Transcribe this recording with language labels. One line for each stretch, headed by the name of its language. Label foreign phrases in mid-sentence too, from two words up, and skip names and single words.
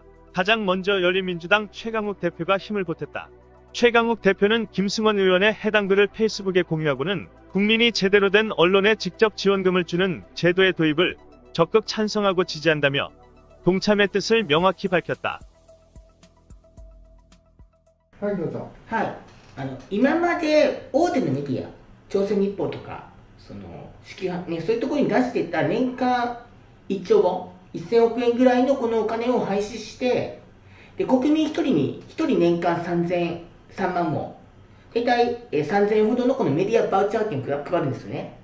Korean: 가장 먼저 열린민주당 최강욱 대표가 힘을 보탰다. 최강욱 대표는 김승원 의원의 해당 글을 페이스북에 공유하고는 국민이 제대로 된 언론에 직접 지원금을 주는 제도의 도입을 적극 찬성하고 지지한다며 동참의 뜻을 명확히 밝혔다.
Japanese: はい、どうぞ。はい。今まで大手のメディア、朝鮮日報とか、ね、そういうところに出していた年間1兆ウォン、1000億円ぐらいのこのお金を廃止して、で国民1人に1人年間3万ウォン、大体3000円ほどのこのメディアバウチャー券を配るんですよね。